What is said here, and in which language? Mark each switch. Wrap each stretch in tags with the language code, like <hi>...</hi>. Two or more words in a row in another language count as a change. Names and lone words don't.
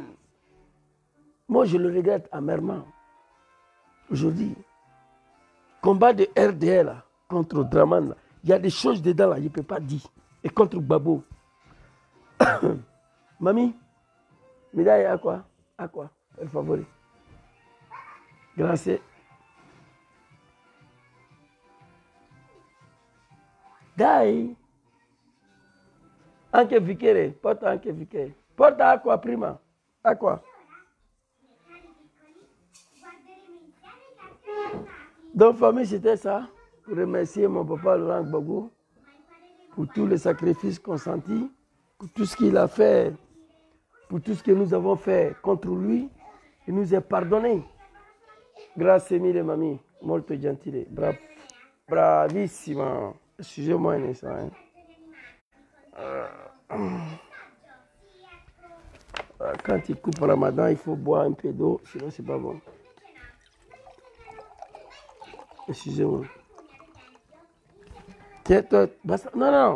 <fr>Moi, je le regrette amèrement. Aujourd'hui, combat de RDL contre Dramane, il y a des choses dedans là, je ne peux pas dire. Et contre Gbagbo. Mamie, médaille à quoi? À quoi? El favori.</fr> <es>Gracias. Dai.</es> <it>Anche Vichere, porta anche Vichere. Porta acqua prima. Acqua.</it> <fr>Donc, famille, c'était ça. Pour remercier mon papa Laurent Gbagbo pour tous les sacrifices consentis, pour tout ce qu'il a fait, pour tout ce que nous avons fait contre lui. Il nous a pardonné.</fr> <it>Grazie mille, mamie. Molto gentile. Bravissima.</it> <fr>Excusez-moi un instant. Quand il coupe Ramadan, il faut boire un peu d'eau, sinon c'est pas bon. Excusez-moi. Tiens, toi, basta. Non.</fr>